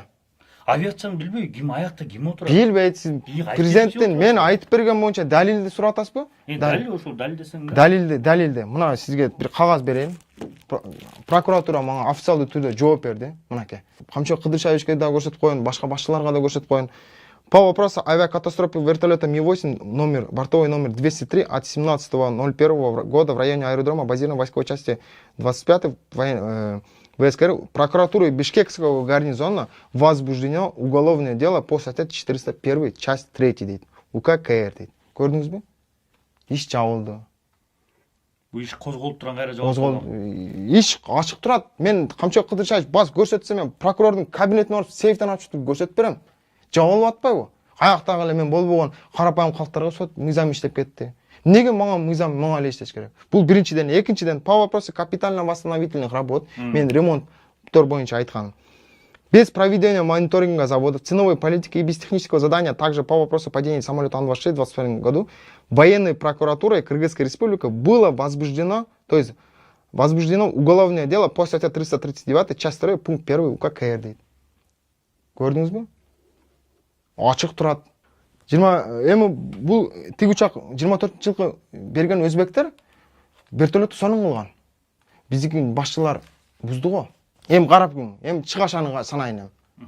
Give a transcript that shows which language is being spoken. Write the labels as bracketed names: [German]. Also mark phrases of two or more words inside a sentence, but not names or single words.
[Kyrgyz] Авиацияны билбей, ким аякта ким отурат? Билбейт. Сиз президенттен мен айтып берген боюнча далилди сурап атасызбы? Далил ошол далил десең. Далилди. Мына сизге бир кагаз берейин. Прокуратура мага официалдуу түрдө жооп берди. Мынакей. Камчыбек Кыдыршаевичке да көрсөтүп коюн, башка башчыларга да көрсөтүп коюн. [Russian] По вопросу авиакатастрофы вертолета Ми-8 бортовой номер 203 от 17.01 года в районе аэродрома базированной войсковой части 25 ВСКР прокуратурой Бишкекского гарнизона возбуждено уголовное дело по статье 401 часть 3 дейт. [Kyrgyz] УК КР дейт. Көрдүңүзбү? Иш жабылды. Бул иш козголуп турган кайра жабылды. Иш ачык турат. Мен Камчыбек Кыдыршаевич бас көрсөтсөм, мен прокурордун кабинетине барып сейфтен ачып көрсөтүп берем. Жабылып атпайбы? Аяктагы эле мен болбогон карапайым калктарга сот мыйзам иштеп кетти. Неге мага мыйзам мага эле иштеш керек? Бул биринчиден, экинчиден [Russian] по вопросу капитально-восстановительных работ [Kyrgyz] мен ремонттор боюнча айтканым. [Russian] Без проведения мониторинга заводов, ценовой политики и без технического задания, также по вопросу падения самолета Ан-26 в 2022 году, военной прокуратурой Кыргызской республики было возбуждено уголовное дело по статье 339, часть 2, пункт 1 УК КР дейт. [Kyrgyz] Көрдүңүзбү? Ачык турат. Эми бул тиги учак 24-жылкы берген өзбектер вертолетту сонун кылган. Биздики башчылар бузду го. Эми карап күн, эми чыгашаны санайын эми.